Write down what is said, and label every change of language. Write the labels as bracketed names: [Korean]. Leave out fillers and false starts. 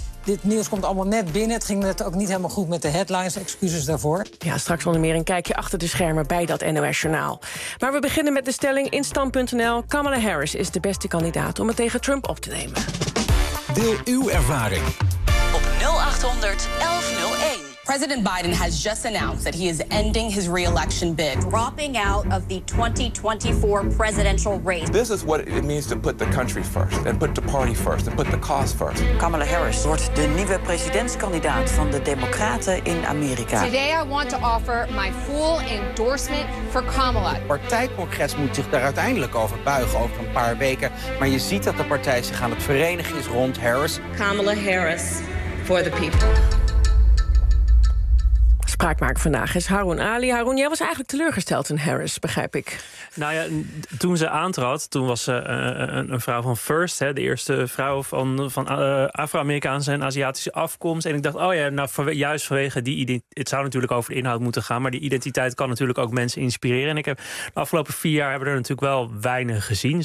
[Dutch] Dit nieuws komt allemaal net binnen. Het ging net ook niet helemaal goed met de headlines. Excuses daarvoor. Ja, straks onder meer een kijkje achter de schermen bij dat NOS-journaal. Maar we beginnen met de stelling in Stand.nl. Kamala Harris is de beste kandidaat om het tegen Trump op te nemen. Deel uw ervaring. Op 0800 1101. [English] President Biden has just announced that he is ending his re-election bid. Dropping out of the 2024 presidential race. This is what it means to put the country first. And put the party first. And put the cause first. [Dutch] Kamala Harris wordt de nieuwe presidentskandidaat van de Democraten in Amerika. [English] Today I want to offer my full endorsement for Kamala. [Dutch] Het partijcongres moet zich daar uiteindelijk over buigen over een paar weken. Maar je ziet dat de partij zich aan het verenigen is rond Harris. [English] Kamala Harris for the people. [Dutch] Spraakmaker vandaag is Haroun Ali. Haroun, jij was eigenlijk teleurgesteld in Harris, begrijp ik. Nou ja, toen ze aantrad, toen was ze een vrouw van First, hè, de eerste vrouw van Afro-Amerikaanse en Aziatische afkomst. En ik dacht, oh ja, nou juist vanwege die identiteit. Het zou natuurlijk over de inhoud moeten gaan, maar die identiteit kan natuurlijk ook mensen inspireren. En ik heb de afgelopen 4 jaar hebben we er natuurlijk wel weinig gezien.